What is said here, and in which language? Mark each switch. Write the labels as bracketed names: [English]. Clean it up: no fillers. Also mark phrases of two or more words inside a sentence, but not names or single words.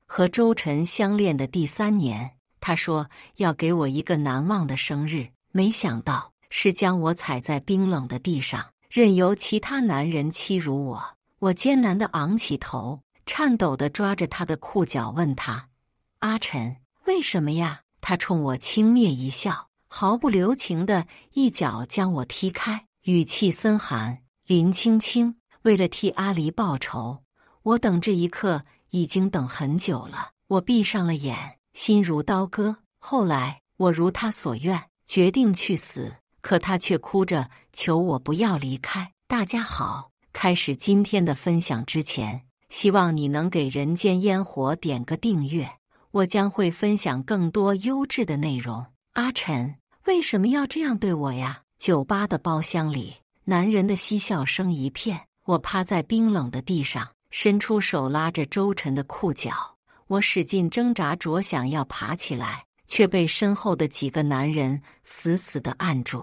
[Chinese] 和周晨相戀的第3年，他說要給我一個難忘的生日，沒想到是將我踩在冰冷的地上，任由其他男人欺辱我。我艱難地昂起頭，顫抖地抓着他的褲腳，問他：“阿晨，為什麼呀？” 他衝我輕蔑一笑，毫不留情地一腳將我踢開，語氣森寒：“林青青，為了替阿離報仇，我等這一刻已經等很久了。” 我閉上了眼，心如刀割。後來我如他所願，決定去死，可他卻哭着求我不要離開。大家好，開始今天的分享之前，希望你能給人間煙火點個訂閱，我將會分享更多優質的內容。阿晨，為什麼要這樣對我呀？酒吧的包廂裡，男人的嬉笑聲一片。我趴在冰冷的地上，伸出手拉着周晨的褲腳。我使勁掙扎着想要爬起來，卻被身後的幾個男人死死地按住。